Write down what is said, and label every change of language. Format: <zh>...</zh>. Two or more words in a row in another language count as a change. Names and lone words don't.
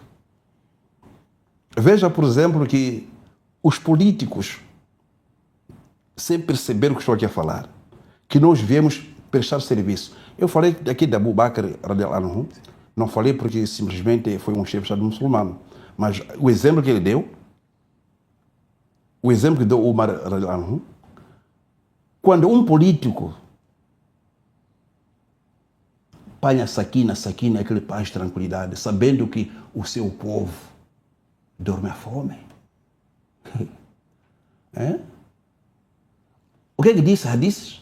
<pt>Veja, por exemplo, que os políticos, sem perceber o que estou aqui a falar, que nós viemos prestar serviço. Eu falei aqui de Abu Bakr</pt> <ar>رضي الله عنه,</ar> <pt>não falei porque simplesmente foi um chefe de Estado muçulmano, mas o exemplo que ele deu, o exemplo que deu Umar</pt> <ar>رضي الله عنه,</ar> <pt>quando um político apanha saquina, aquele paz de tranquilidade, sabendo que o seu povo dorme à fome. O que disse Hadith?</pt>